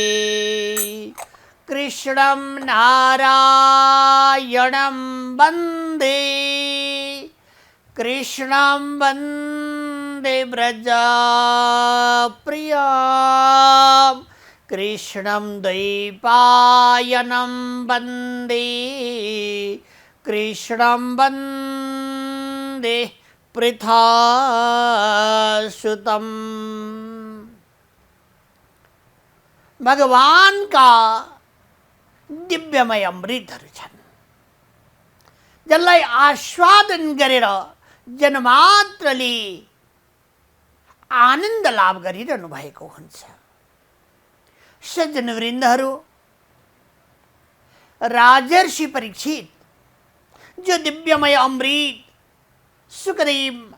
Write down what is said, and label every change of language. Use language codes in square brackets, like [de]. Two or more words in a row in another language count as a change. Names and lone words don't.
[sa] कृष्णं नारायणं वन्दे कृष्णं वन्दे व्रजप्रियां कृष्णं द्वैपायनं वन्दे कृष्णं वन्दे पृथासुतम्। [ne] भगवान का दिव्यमय अमृतहरू छन्, जसलाई आस्वादन गरेर जनमात्रले आनन्द लाभ गरिरहनु भएको हुन्छ। सज्जनवृन्दहरू, राजर्षि परीक्षित जो दिव्यमय अमृत सुखदेव